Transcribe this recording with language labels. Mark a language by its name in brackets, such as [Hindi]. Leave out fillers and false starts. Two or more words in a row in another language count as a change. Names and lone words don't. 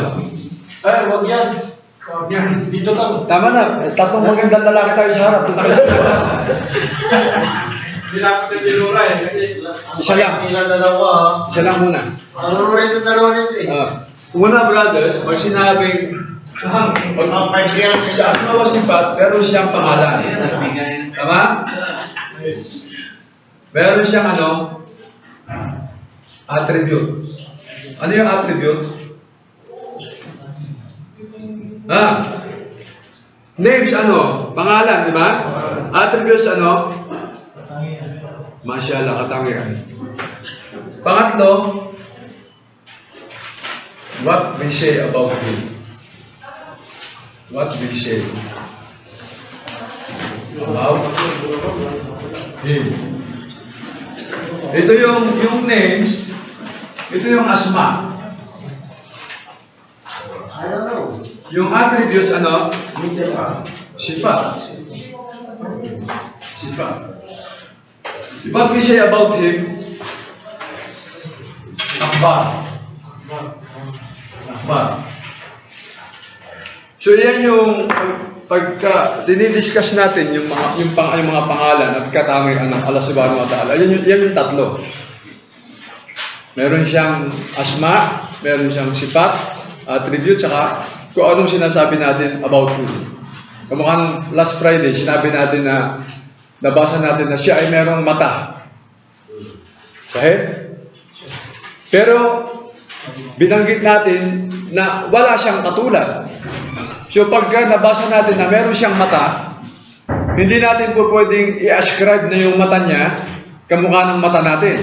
[Filipino] wag yan. Wag yan. Dito lang. Tama na, tatlong magandang lalaki tayo sa harap. Dilapit na dilura eh. Isa lang. Isa lang muna. Dalawa rin ito eh. Una, brothers, pag sinabing sa [Arabic] أسماء وصفات, [Filipino] meron siyang pangalan. Tama? Meron siyang attribute. Ano yung attribute? Names pangalan, di ba? Attributes Masyaallah, katangian. Pangatlo, [English] what we say about him. What we say about him. [Filipino] Ito yung names, ito yung asma. [English] I don't know. [Filipino] Yung attributes, sifat. Sifat. [English] What we say about him, akhbar. [Filipino] So yan yung pagka dinidiscuss natin yung mga pangalan at katangian ng [Arabic] الله سبحانه وتعالى. [Filipino] Yan yung tatlo. Meron siyang asma, meron siyang sifat, attribute, saka kung anong sinasabi natin [English] about him. [Filipino] Kamukhang last Friday, sinabi natin na nabasa natin na siya ay merong mata. Kahit? Pero binanggit natin na wala siyang katulad. So pagka nabasa natin na meron siyang mata, hindi natin po pwedeng i-ascribe na yung mata niya kamukha ng mata natin.